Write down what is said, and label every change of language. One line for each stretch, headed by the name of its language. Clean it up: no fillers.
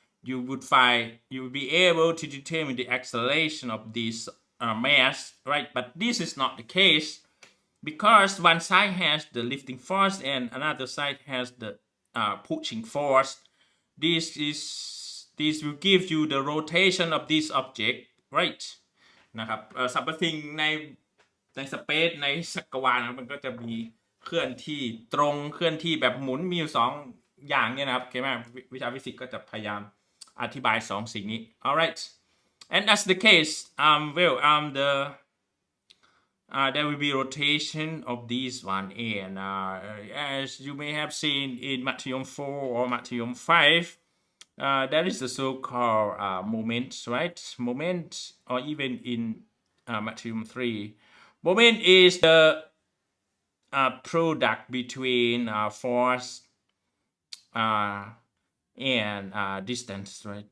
English: You will be able to determine the acceleration of this mass, right? But this is not the case, because one side has the lifting force and another side has the pushing force. This will give you the rotation of this object, right?
Thai: นะครับสรรพสิ่งในสเปซในจักรวาลมันก็จะมีเคลื่อนที่ตรงเคลื่อนที่แบบหมุนมีอยู่2อย่างเนี่ยนะครับโอเคไหมวิชาฟิสิกส์ก็จะพยายามอธิบาย2สิ่งนี้
English: alright, and that's the case. There will be rotation of these one, and as you may have seen in Matheum 4 or Matheum 5, that is the so-called moment, right? Moment, or even in Matheum 3, moment is the product between force and distance, right?